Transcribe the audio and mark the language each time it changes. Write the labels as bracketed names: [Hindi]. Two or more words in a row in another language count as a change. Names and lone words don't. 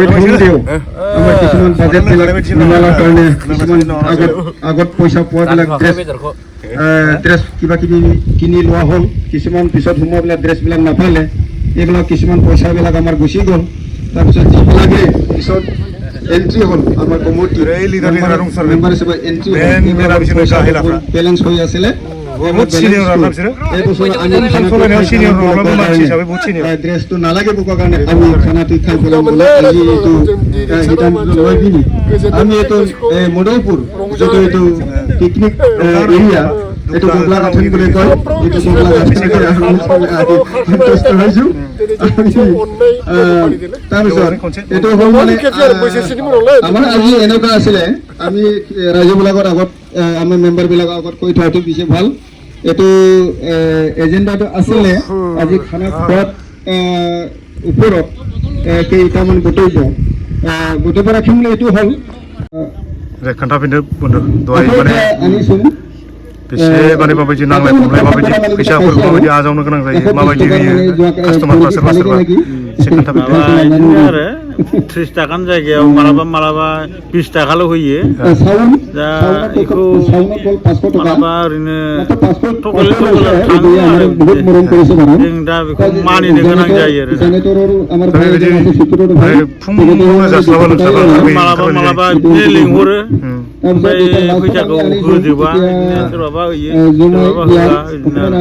[Assamese] থৈ আমাৰ কিছুমান বাজেটবিলাক মিলাৰ কাৰণে কিছুমান আগত পইচা পোৱাবিলাক ড্ৰেছ কিবা কিবি কিনি লোৱা হ'ল কিছুমান পিছত সোমোৱাবিলাক ড্ৰেছবিলাক নাপালে এইবিলাক কিছুমান পইচাবিলাক আমাৰ গুচি গ'ল তাৰপিছত যিবিলাকে পিছত এন্ট্ৰি হ'ল আমাৰ কমিটি মেম্বাৰ হিচাপে এন্ট্ৰি হ'ল বেলেঞ্চ হৈ আছিলে [Bodo] बहुत सिनियर आरोना बिसोरो सिनियर नङाब्लाबो मानसि हिसाबै बहुत सिनियर [Assamese] ड्रेसটো নালাগে বুকৰ কাৰণে আমি খানাটো খাই পেলাম বলে আজি এইটো সিদ্ধান্ত লৈ পিনি আমি এইটো মডলপুৰ য'ত এইটো পিকনিক এৰিয়া এইটো গোবলাঘাটন বুলি কয় এইটো গোবলাঘাটন সন্তুষ্ট হৈছোঁ তাৰপিছত এইটো হ'ল মানে আমাৰ আজি এনেকুৱা আছিলে আমি ৰাইজবিলাকৰ আগত আমাৰ মেম্বাৰবিলাকৰ আগত কৈ থোৱাটো বেছি ভাল এইটো এজেণ্ডাটো আছিলে আজি খানা খোৱাত ওপৰত কেইটামান গোটেই ৰাখিম বুলি এইটো হ'ল [Bodo] खोन्थाफिननो बुंदों दहाय माने आनिसुं बेसे माने माबायदि नांलाय खमलाय माबायदि फैसाफोरखौ माबायदि आजावनो गोनां जायो माबायदि होयो कास्टमारफ्रा सोरबा एसे खोन्थाफिनदो आरो 30 टाकानि जायगायाव मालाबा 20 टाकाल' होयो दा बेखौ मालाबा ओरैनो टकेल थाङो आरो जों दा बेखौ मानिनो गोनां जायो आरो मालाबा बिदिनो लिंहरो ओमफ्राय फैसाखौ होजोबा सोरबाबा होयो सोरबाबा होआ